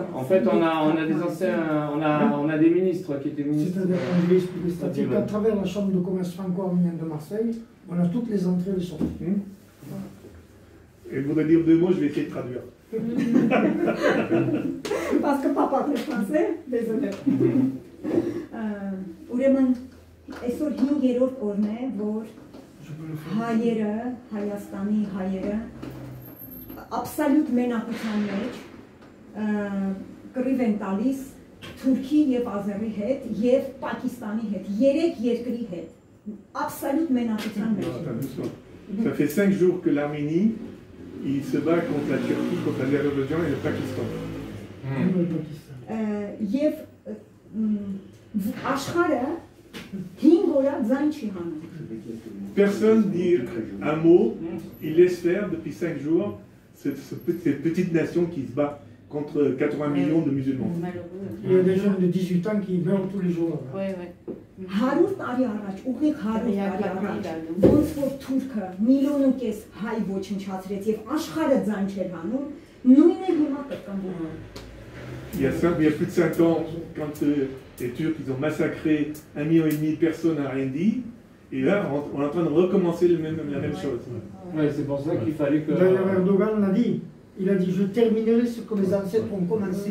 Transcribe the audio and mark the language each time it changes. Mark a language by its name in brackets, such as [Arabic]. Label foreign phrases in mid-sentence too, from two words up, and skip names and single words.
[French] En fait, on a des anciens, on a des ministres qui étaient ministres. C'est-à-dire, je vais expliquer, c'est-à-dire qu'à travers la Chambre de commerce franco-arménienne de Marseille, on a toutes les entrées et les sorties. Et je voudrais dire 2 mots, je vais essayer de traduire. Parce que papa parle français, désolé. [Armenian] Ուրեմն այսօր 5-րդ օրն է, որ հայերը, Հայաստանի հայերը աբսոլյուտ մենակության մեջ կռիվ են տալիս Թուրքի եւ Ազերի հետ եւ Պակիստանի հետ, 3 երկրի հետ աբսոլյուտ մենակության մեջ։ [French] Ça fait 5 jours que l'Arménie il se bat contre la Turquie, contre l'Azerbaïdjan et le Pakistan. [Armenian] Եվ աշխարհը 5 օր ձայն չի հանում։ [French] Personne dit un mot, il laisse faire depuis 5 jours cette petite nation qui se bat contre 80 millions de musulmans. Il y a des jeunes de 18 ans qui meurent tous les jours. Oui, oui. [Armenian] 100 տարի առաջ, ուղիղ 100 տարի առաջ, ոնց որ Թուրքը 1.5 միլիոն հայ ոչնչացրեց եւ աշխարհը ձայն չէր հանում, նույնն է հիմա կրկնվում։ [French] Il y a plus de 5 ans, quand les Turcs ils ont massacré 1,5 million de personnes à Rindi, et là on est en train de recommencer la même chose. Oui, c'est pour ça qu'il fallait que... D'ailleurs, Erdogan l'a dit. Il a dit, je terminerai ce que mes ancêtres ont commencé.